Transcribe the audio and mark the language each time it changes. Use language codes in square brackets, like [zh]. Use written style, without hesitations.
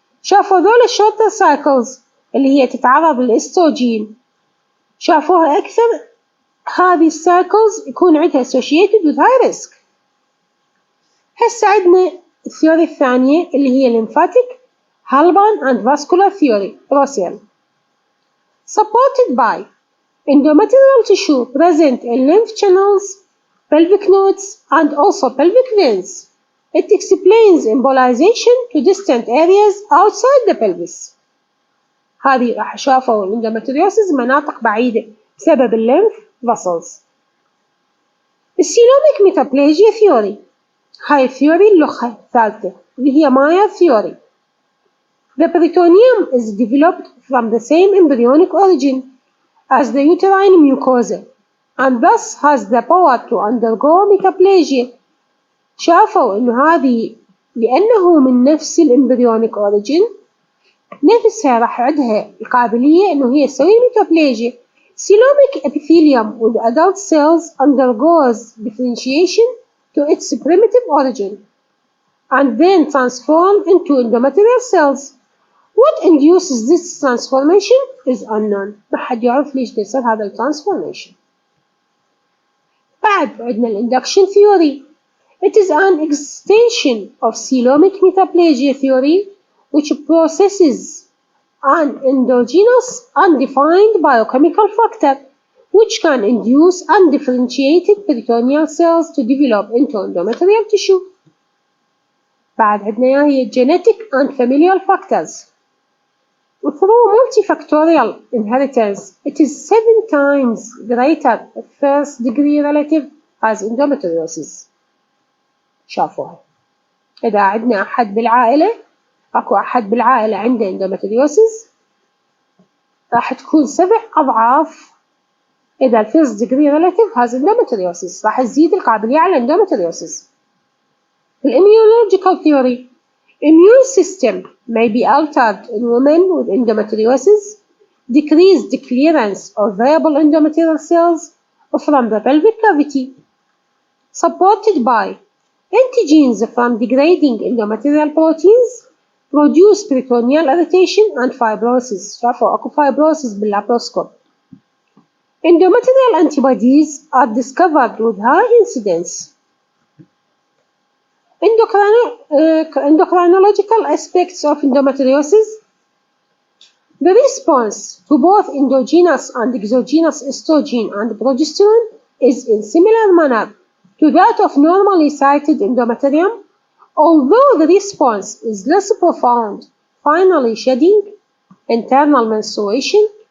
[ar] شافوا ذول shorter cycles اللي هي تتعرض للاستروجين، شافوها أكثر هذه السايكلز يكون عندها [en] associated with high risk. [ar] هسه عندنا الثيوري الثانية اللي هي lymphatic Halban and vascular theory Russell. [en] Supported by endometrial tissue present in lymph channels, pelvic nodes, and also pelvic veins. It explains embolization to distant areas outside the pelvis. [ar] هذه راح شافوا endometriosis مناطق بعيدة بسبب الليمف vessels. السيلوميك metaplasia theory. هاي الثيوري اللغة الثالثة اللي هي Meyer theory. [en] The peritoneum is developed from the same embryonic origin as the uterine mucosa and thus has the power to undergo metaplasia. [ar] شافوا إنه هذه لأنه من نفس الامبريونيك أوريجين نفسها راح عندها القابلية إنه هي تسوي metaplasia. [en] Coelomic epithelium with adult cells undergoes differentiation to its primitive origin and then transform into endometrial cells. What induces this transformation is unknown. [ar] ما حد يعرف ليش يصير هذا الترانسفورميشن. بعد عندنا الإندكشن ثيوري. [en] It is an extension of coelomic metaplasia theory which processes an endogenous undefined biochemical factor which can induce undifferentiated peritoneal cells to develop into endometrial tissue. [ar] بعد عندنا هي [en] genetic and familial factors. Through multifactorial inheritance, it is 7 times greater first degree relative as endometriosis. [ar] شافوها. إذا عندنا أحد بالعائلة، أكو أحد بالعائلة عنده endometriosis، راح تكون 7 أضعاف إذا [en] first degree relative has endometriosis، [ar] راح تزيد القابلية على endometriosis. [en] Immunological theory. Immune system may be altered in women with endometriosis, decrease the clearance of viable endometrial cells from the pelvic cavity, supported by antigens from degrading endometrial proteins, produce peritoneal irritation and fibrosis. [ar] شافوا أكو fibrosis باللابروسكوب. [en] Endometrial antibodies are discovered with high incidence. Endocrinological aspects of endometriosis. The response to both endogenous and exogenous estrogen and progesterone is in similar manner to that of normally sighted endometrium, although the response is less profound, finally shedding, internal menstruation.